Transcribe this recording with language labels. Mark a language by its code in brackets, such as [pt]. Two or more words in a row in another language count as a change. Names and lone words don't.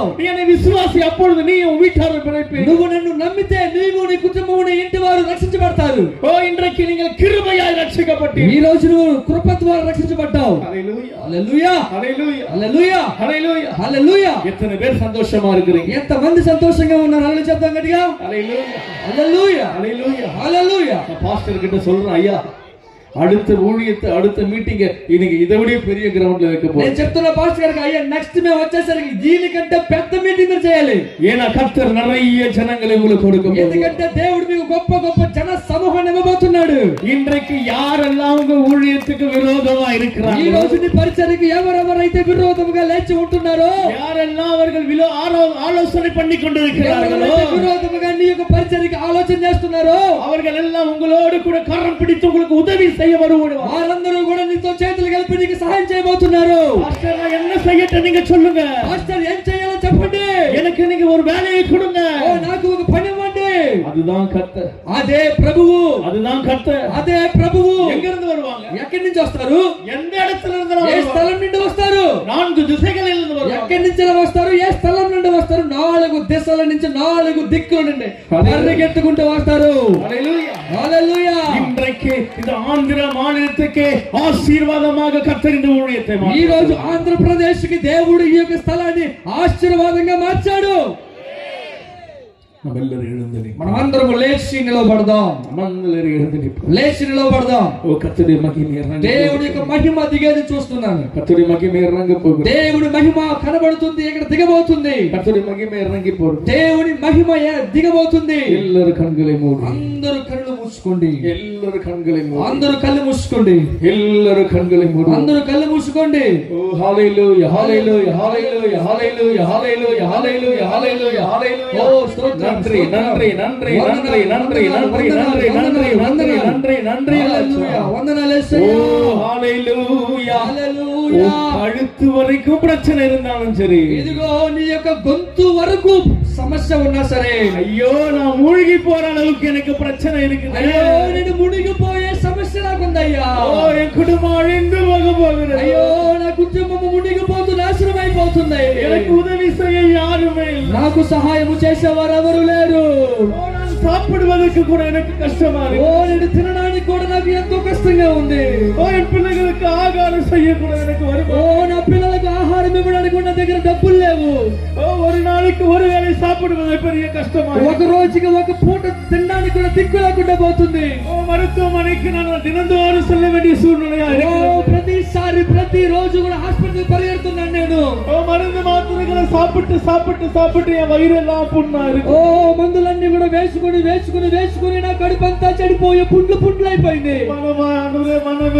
[ta] நீ என்னை విశ్వాసి, அப்பொழுது நீ உன் வீட்டார் பிழைப்பீர். [te] నువ్వు నన్ను నమ్మితే నీవు నీ కుటుంబము నీ ఇంటి వారు రక్షించబడతారు. [ta] இன்றைக்கு நீங்கள் கிருபையாய் ரட்சிக்கப்பட்டீர்கள். [te] ఈ రోజు నువ్వు కృప ద్వారా రక్షించబడ్డావు. [ta] ஹல்லேலூயா, [te] హల్లెలూయా, [ta] ஹல்லேலూயா, [te] హల్లెలూయా, [ta] ஹல்லேலூயா, [te] హల్లెలూయా. [ta] எத்தனை பேர் சந்தோஷமா இருக்கிறீங்க? [te] ఎంత మంది సంతోషంగా ఉన్నారు? హల్లెలూయా చెప్తాం గట్టిగా. [ta] ஹல்லேலூயா, [te] హల్లెలూయా, [ta] ஹல்லேலూயா, [te] హల్లెలూయా. [ta] பாஸ்டர் கிட்ட சொல்றேன், ஐயா அடுத்த ஊழியத்தை அடுத்த மீட்டிங் இன்னைக்கு இதை விட பெரிய கிரவுண்ட்ல வைக்க போறோம். [te] నేను చెప్తున్నా పాస్టర్ గారికి, అయ్యా నెక్స్ట్ మేము వచ్చేసరికి దీనికంటే పెద్ద మీటింగ్ చేయాలి. [ta] ஏன்னா கர்த்தர் நிறைய ஜனங்களை உங்களுக்கு கொடுக்க போறார். [te] ఎందుకంటే దేవుడు మీకు గొప్ప గొప్ప జన సమూహాన్ని ఇవ్వబోతున్నాడు. [ta] இன்றைக்கு யாரெல்லாம் உங்க ஊழியத்துக்கு விரோதமா இருக்கிறாங்க, [te] ఈ రోజు నీ పరిచర్యకు ఎవరెవరైతే విరోధముగా లేచి ఉంటున్నారో, [ta] யாரெல்லாம் அவர்கள் ஆலோசனை பண்ணி கொண்டிருக்கிறார்களோ, [te] విరోధముగా నీ యొక్క పరిచర్యకు ఆలోచన చేస్తున్నారో, [ta] அவர்கள் எல்லாம் உங்களோடு கூட கரம் பிடித்து உங்களுக்கு உதவி செய்ய வருவார்கள். [te] వారందరూ కూడా నీతో చేతులు కలిపి నీకు సహాయం చేయబోతున్నారు. [ta] பாஸ்டர் நான் என்ன செய்யட்டும் நீங்க சொல்லுங்க. [te] పాస్టర్ ఏం చేయాలో చెప్పండి. [ta] எனக்கு நீங்க ஒரு வேலையை கொடுங்க. [te] నాకు ఒక పని ఇవ్వండి. [ta] அதுதான் கர்த்தர், [te] అదే ప్రభువు, [ta] அதுதான் கர்த்தர். [te] అదే ప్రభువు. [ta] எங்க இருந்து வருவாங்க? [te] ఎక్కడి నుంచి వస్తారు? [ta] எந்த இடத்துல இருந்து [te] ఏ [ta] வருவாங்க? [te] స్థలం నుండి వస్తారు? [ta] 4 திசைகளில் இருந்து வருவாங்க. [te] ఎక్కడి నుంచి వస్తారు? ఏ స్థలం నుండి వస్తారు? 4 దిశల నుంచి 4 దిక్కుల నుండి పరిగెత్తుకుంటూ వస్తారు. [ta] ஹல்லேலூயா, [te] హల్లెలూయా. [ta] இன்றைக்கு இந்த ஆந்திர மாநிலத்துக்கு ஆசீர்வாதமாக கர்த்தர் இந்த ஊழியத்தை [te] ఈ రోజు ఆంధ్రప్రదేశ్ కి దేవుడు ఈ యొక్క స్థలాన్ని ఆశీర్వాదంగా మార్చాడు. మనమందరం లేచి నిలబడదాం. లేచి నిలబడదాం. దేవుడి యొక్క మహిమ దిగేది చూస్తున్నాను. దేవుడి మహిమ కనబడుతుంది, ఇక్కడ దిగబోతుంది. దేవుడి మహిమ దిగబోతుంది. అందరూ కళ్ళు మూసుకోండి. అందరూ కళ్ళు మూసుకోండి. అందరూ కళ్ళు మూసుకోండి. హల్లెలూయా, హల్లెలూయా, హల్లెలూయా, హల్లెలూయా, హల్లెలూయా, హల్లెలూయా, హల్లెలూయా, హల్లెలూయా. ఓ స్తోత్రం, [ta] நன்றி நன்றி நன்றி நன்றி நன்றி நன்றி நன்றி நன்றி நன்றி நன்றி நன்றி. ஹல்லேலூயா, [te] వందనాలు యేసయ్యా. [ta] ஓ ஹalleluya, [te] హల్లెలూయా. [ta] கழுத்து வரைக்கும் பிரச்சனை இருந்தாலும் சரி, [te] ఇదిగో నీ యొక్క గొంతు వరకు సమస్య ఉన్నా సరే, [ta] ஐயோ நான் மூழ்கி போற அளவுக்கு எனக்கு பிரச்சனை இருக்குது, [te] అయ్యో నేను మునిగిపోయే సమస్య నాకుందయ్యా, [ta] ఓ என் குடும்பம் அழிந்து போக போகிறது, [te] అయ్యో నా కుటుంబం మునిగిపోతూ నాశనం అయిపోతుంది, [ta] எனக்கு உதவி செய்ய யாருமே இல்லை, [te] నాకు సహాయం చేసేవారు ఎవరు లేరు, [ta] நான் சாப்பிடுவதற்கு கூட எனக்கு கஷ்டமா இருக்கு, [te] ఓ నేను తినడానికి కూడా నాకు ఎంతో కష్టంగా ఉంది, [ta] ఓ என் பிள்ளைகளுக்கு ஆகாரம் செய்ய கூட எனக்கு வரும், [te] ఓ నా పిల్లలకు ఆహారం ఇవ్వడానికి నా దగ్గర డబ్బులు లేవు, [ta] ఓ ஒரு நாளைக்கு ஒரு வேளை சாப்பிடுவது பெரிய கஷ்டமா இருக்கு, [te] ఒక రోజుకి ఒక పూట తినడానికి కూడా దిక్కు లేకుండా పోతుంది, [ta] ఓ மருத்துவமனைக்கு நான் தினந்தோறும் செல்ல வேண்டிய சூழ்நிலையா இருக்கு, [te] ఓ ప్రతిసారి ప్రతి రోజు కూడా హాస్పిటల్ పరిగెడుతున్నాను నేను, [ta] ఓ மருந்து மாத்திரைகளை சாப்பிட்டு சாப்பிட்டு சாப்பிட்டு என் வயிறு எல்லாம் புண்ணா இருக்கு, [te] ఓ మందులన్నీ కూడా వేసుకుని వేసుకుని వేసుకుని నా కడుపంతా చెడిపోయి పుండ్లు పుండ్లు అయిపోయింది,